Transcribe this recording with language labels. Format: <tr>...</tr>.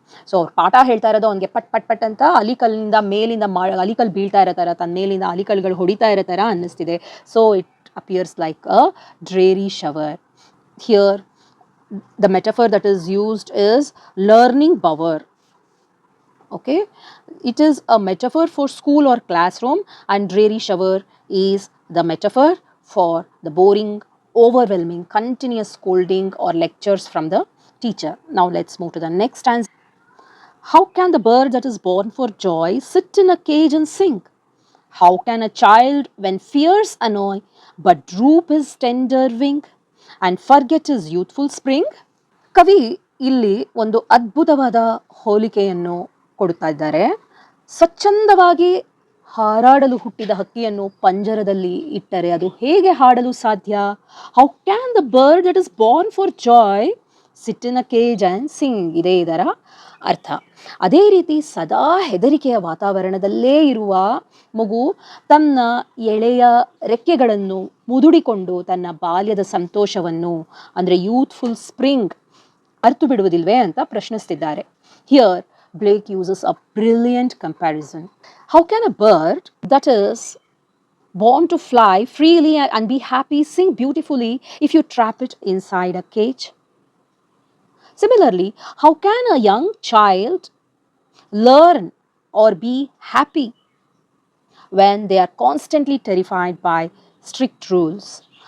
<kn>So ಅವ್ರು ಪಾಠ ಹೇಳ್ತಾ ಇರೋದು ಅವನಿಗೆ ಪಟ್ ಪಟ್ ಪಟ್ ಅಂತ ಅಲಿಕಲ್ಲಿಂದ ಮೇಲಿಂದ ಅಲಿಕಲ್ ಬೀಳ್ತಾ ಇರೋ ಥರ, ತನ್ನ ಮೇಲಿಂದ ಅಲಿಕಲ್ಗಳು ಹೊಡಿತಾ ಇರೋ ಥರ ಅನ್ನಿಸ್ತಿದೆ.</kn> <en>So it appears like a dreary shower. Here the metaphor that is used is learning bower. Okay, it is a metaphor for school or classroom, and dreary shower is the metaphor for the boring, overwhelming, continuous scolding or lectures from the teacher. Now let's move to the next stanza. How can the bird that is born for joy sit in a cage and sing? How can a child, when fears annoy, but droop his tender wing and forget his youthful spring?</en> <kn>ಕವಿ ಇಲ್ಲಿ ಒಂದು ಅದ್ಭುತವಾದ ಹೋಲಿಕೆಯನ್ನು ಕೊಡುತ್ತಾ ಇದ್ದಾರೆ. ಸ್ವಚ್ಛಂದವಾಗಿ ಹಾರಾಡಲು ಹುಟ್ಟಿದ ಹಕ್ಕಿಯನ್ನು ಪಂಜರದಲ್ಲಿ ಇಟ್ಟರೆ ಅದು ಹೇಗೆ ಹಾಡಲು ಸಾಧ್ಯ?</kn> <en>how can the bird that is born for joy sit in a cage and sing,</en> <kn>ಇದೇ ಇದರ ಅರ್ಥ. ಅದೇ ರೀತಿ ಸದಾ ಹೆದರಿಕೆಯ ವಾತಾವರಣದಲ್ಲೇ ಇರುವ ಮಗು ತನ್ನ ಎಳೆಯ ರೆಕ್ಕೆಗಳನ್ನು ಮುದುಡಿಕೊಂಡು ತನ್ನ ಬಾಲ್ಯದ ಸಂತೋಷವನ್ನು ಅಂದರೆ ಯೂತ್ಫುಲ್ ಸ್ಪ್ರಿಂಗ್ ಅರ್ತು ಬಿಡುವುದಿಲ್ವೇ ಅಂತ ಪ್ರಶ್ನಿಸ್ತಿದ್ದಾರೆ.</kn> <en>Here Blake uses a brilliant comparison. How can a bird that is born to fly freely and be happy sing beautifully if you trap it inside a cage? Similarly, how can a young child learn or be happy when they are constantly terrified by strict rules?</en>